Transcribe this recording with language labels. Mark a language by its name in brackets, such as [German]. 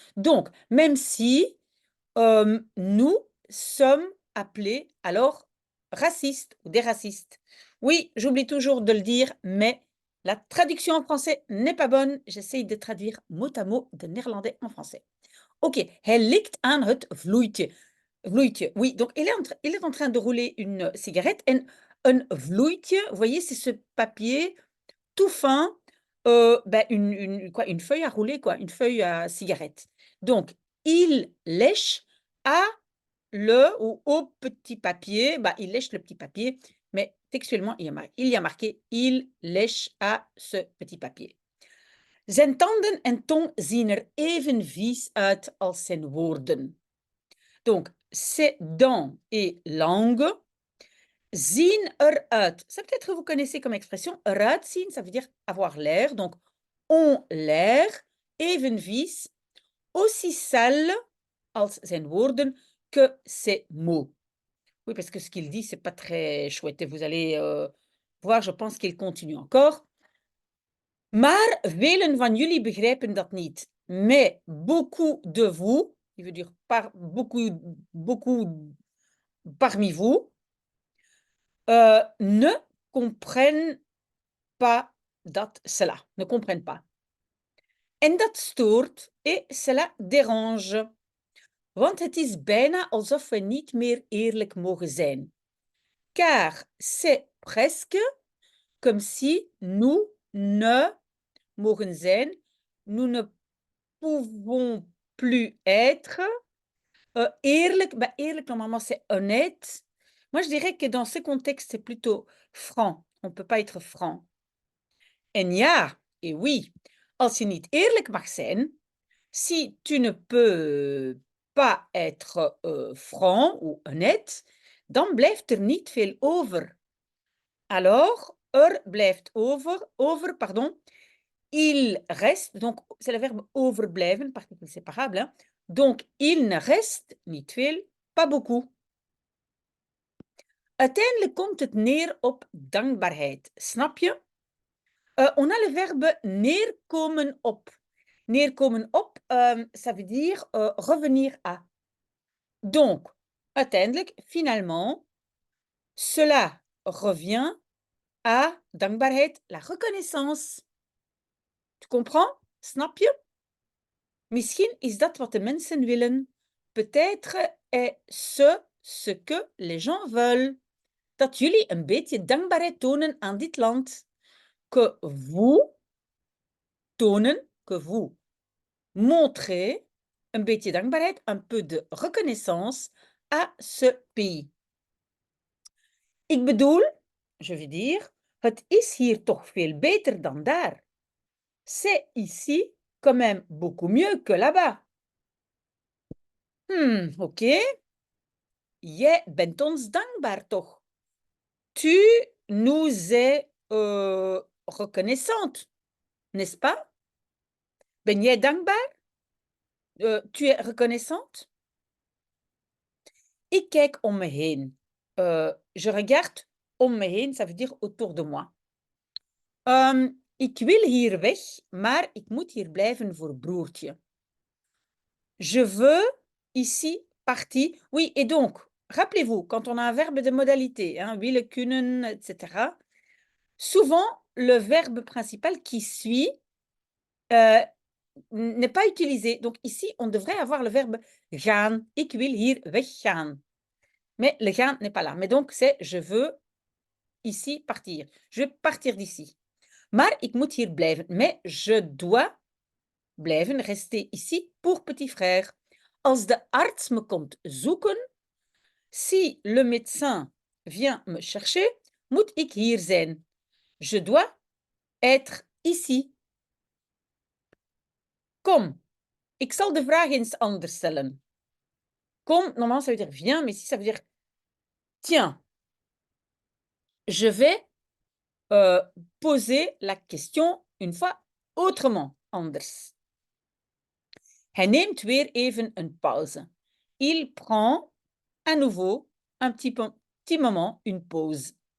[French] Donc, même si, nous sommes appelés alors racistes ou des racistes. Oui, j'oublie toujours de le dire, mais la traduction en français n'est pas bonne. J'essaye de traduire mot à mot de néerlandais en français. [Dutch] OK, hij ligt aan het vloeitje. [French] Vloeitje, oui, donc il est en train de rouler une cigarette [Dutch] en een vloeitje, [French] vous voyez, c'est ce papier tout fin, une feuille à rouler quoi, une feuille à cigarette. Donc il lèche à le ou au petit papier, il lèche le petit papier, mais textuellement il y a marqué: «Il lèche à ce petit papier». [Dutch] Zijn tanden en tong zien er even vies uit als zijn woorden. [French] Donc, ses dents et langue [Dutch] zien eruit. [French] Ça peut-être que vous connaissez comme expression. [Dutch] Eruit zien, [French] ça veut dire avoir l'air. Donc, ont l'air [Dutch] even vies, [French] aussi sale [Dutch] als zijn woorden [French] que ses mots. Oui, parce que ce qu'il dit, c'est pas très chouette. Et vous allez voir, je pense qu'il continue encore. [Dutch] Maar velen van jullie begrijpen dat niet. [French] Mais beaucoup de vous, il veut dire par beaucoup parmi vous, ne comprennent pas [Dutch] dat [French] cela, ne comprennent pas. [Dutch] En dat stoort [French] et cela dérange. [Dutch] Want het is bijna alsof we niet meer eerlijk mogen zijn. [French] Car c'est presque comme si nous ne [Dutch] mogen zijn, [French] nous ne pouvons plus être eerlijk. Eerlijk, normalement, c'est honnête. Moi, je dirais que dans ce contexte, c'est plutôt franc. On ne peut pas être franc. [Dutch] En ja, [French] et oui, [Dutch] als je niet eerlijk mag zijn, [French] si tu ne peux pas être franc ou honnête, [Dutch] dan blijft er niet veel over. [French] Alors, [Dutch] er blijft over, [French] pardon, il reste, donc c'est le verbe overblijven, particule séparable, hein. Donc, il ne reste [Dutch] niet veel, [French] pas beaucoup. [Dutch] Uiteindelijk komt het neer op dankbaarheid, snap je? [French] On a le verbe neerkomen op. Neerkomen op, ça veut dire revenir à. Donc, uiteindelijk, finalement, cela revient à dankbaarheid, la reconnaissance. Tu comprends? [Dutch] Snap je? Misschien is dat wat de mensen willen. [French] Peut-être est ce que les gens veulent. [Dutch] Dat jullie een beetje dankbaarheid tonen aan dit land. [French] Que vous tonen, que vous montrez [Dutch] een beetje dankbaarheid, [French] un peu de reconnaissance à ce pays. [Dutch] Ik bedoel, [French] je veux dire, [Dutch] het is hier toch veel beter dan daar. [French] C'est ici quand même beaucoup mieux que là-bas. [Dutch] Oké. Jij bent ons dankbaar toch? [French] Tu nous es reconnaissante, n'est-ce pas? [Dutch] Ben jij dankbaar? [French] Tu es reconnaissante? [Dutch] Ik kijk om me heen. [French] Je regarde [Dutch] om me heen, [French] ça veut dire autour de moi. [Dutch] Ik wil hier weg, maar ik moet hier blijven voor broertje. [French] Je veux ici partir. Oui, et donc, rappelez-vous, quand on a un verbe de modalité, hein, willen, kunnen, etc., souvent, le verbe principal qui suit n'est pas utilisé. Donc ici, on devrait avoir le verbe gaan. [Dutch] Ik wil hier weggaan. [French] Mais le gaan n'est pas là. Mais donc, c'est je veux ici partir. Je vais partir d'ici. [Dutch] Maar ik moet hier blijven. [French] Mais je dois blijven, rester ici pour petit frère. [Dutch] Als de arts me komt zoeken, [French] si le médecin vient me chercher, [Dutch] moet ik hier zijn. [French] Je dois être ici. [Dutch] Kom, ik zal de vraag eens anders stellen. [French] Kom, normalement, ça veut dire viens, mais ici, ça veut dire tiens. Je vais poser la question une fois autrement, anders. [Dutch] Hij neemt weer even een pauze. [French] Il prend à nouveau un petit moment, une pause.